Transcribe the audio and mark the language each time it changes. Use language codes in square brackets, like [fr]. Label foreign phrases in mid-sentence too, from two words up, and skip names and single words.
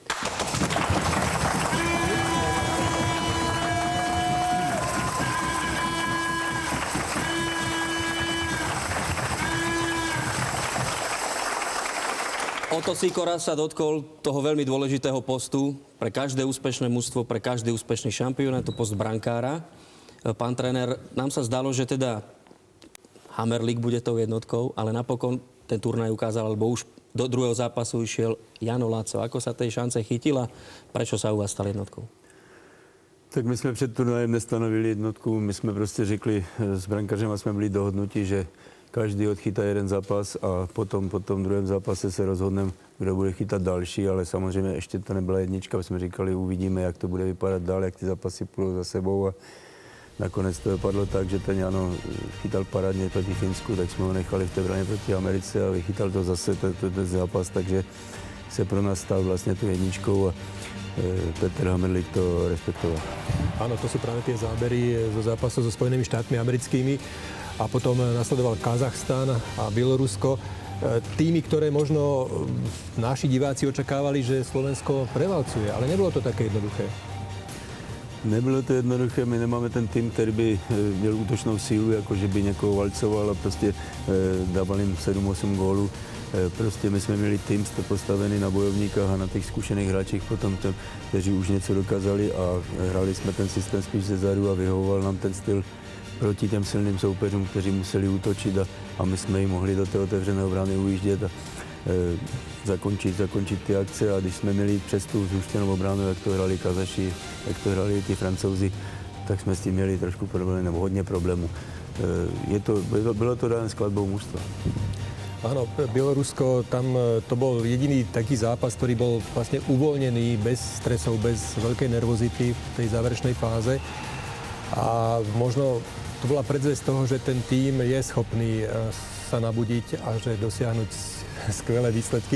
[sk] Oto Sýkora sa dotkol toho veľmi dôležitého postu pre každé úspešné mužstvo, pre každý úspešný šampión, to post brankára. Pán tréner, nám sa zdalo, že teda Hammerlík bude tou jednotkou, ale napokon ten turnaj ukázal, alebo už do druhého zápasu išiel Jano Laco. Ako sa tej šance chytila? Prečo sa u vás stal jednotkou? [cs] Tak my jsme před turnajem nestanovili jednotku. My jsme prostě řekli, s brankařem jsme byli dohodnutí, že každý odchytá jeden zápas a potom po tom druhém zápase se rozhodneme, kdo bude chytat další, ale samozřejmě ještě to nebyla jednička. My jsme říkali, uvidíme, jak to bude vypadat dál, jak ty zápasy půjdou za sebou. A nakonec to dopadlo tak, že ten Jano chytal parádně proti Finsku, tak jsme ho nechali v té braně proti Americe a vychytal to zase ten zápas, takže se pro nás stal vlastně tu jedničkou a Peter Hamrlík to respektoval. [sk] Áno, to sú práve tie zábery zo zápasov so Spojenými štátmi americkými a potom nasledoval Kazachstan a Bielorusko. Týmy, ktoré možno naši diváci očakávali, že Slovensko prevalcuje, ale nebolo to také jednoduché. [cs] Nebylo to jednoduché, my nemáme ten tým, který by měl útočnou sílu, jako že by někoho valcoval a prostě dával jim 7-8 gólů. Prostě my jsme měli tým postavený na bojovníkách a na těch zkušených hráčích potom, kteří už něco dokázali a hrali jsme ten systém spíš zezadu a vyhovoval nám ten styl proti těm silným soupeřům, kteří museli útočit a my jsme jim mohli do té otevřené brány ujíždět a zakončit ty akce a když jsme měli přes tu zúštěnou bránu, jak to hrali Kazaši, jak to hrali ty Francouzi, tak jsme s tím měli trošku problémy, nebo hodně problémů. Bylo to dané skladbou mužstva. [sk] Áno, Bielorusko, tam to bol jediný taký zápas, ktorý bol vlastne uvoľnený, bez stresov, bez veľkej nervozity v tej záverečnej fáze. A možno to bola predzvesť toho, že ten tím je schopný sa nabudiť a že dosiahnuť skvelé výsledky.